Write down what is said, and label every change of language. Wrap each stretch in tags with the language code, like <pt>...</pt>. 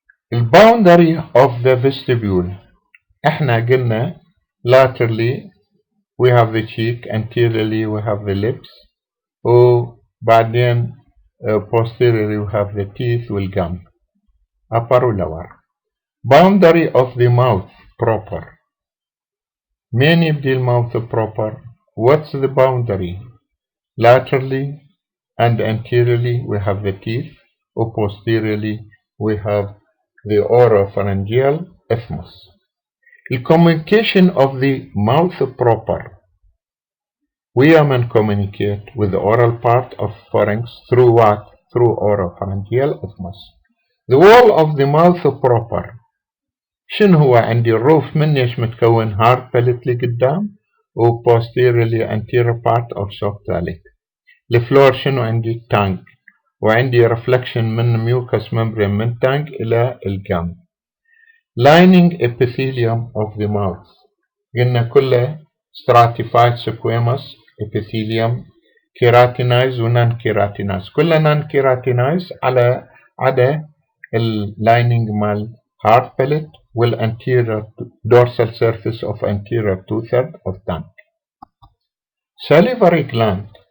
<en>The boundary of the vestibule احنا قلنا laterally we have the cheek, anteriorly we have the lips, وبعدين posteriorly we have the teeth والgum, upper و lower. Boundary of the mouth proper.</en> <ar>مين يبدي المouth proper?</ar> <en>What's the boundary? Laterally and anteriorly we have the teeth, or posteriorly we have the oropharyngeal isthmus. The communication of the mouth proper. Women communicate with the oral part of pharynx through what? Through oropharyngeal isthmus. The wall of the mouth proper.</en> <ar>شنو هو؟ عندي الروف من ايش متكون؟ hard palate لقدام و posteriorly anterior part of soft palate. الفلور شنو عندي؟ tongue، وعندي reflection من mucous membrane من tongue إلى الجم.</ar> <en>lining epithelium of the mouth قلنا كله stratified squamous epithelium keratinized و non keratinized، كله non keratinized على عدا lining مال hard palate والanterior dorsal surface of anterior 2/3 of tongue. Salivary gland.</en>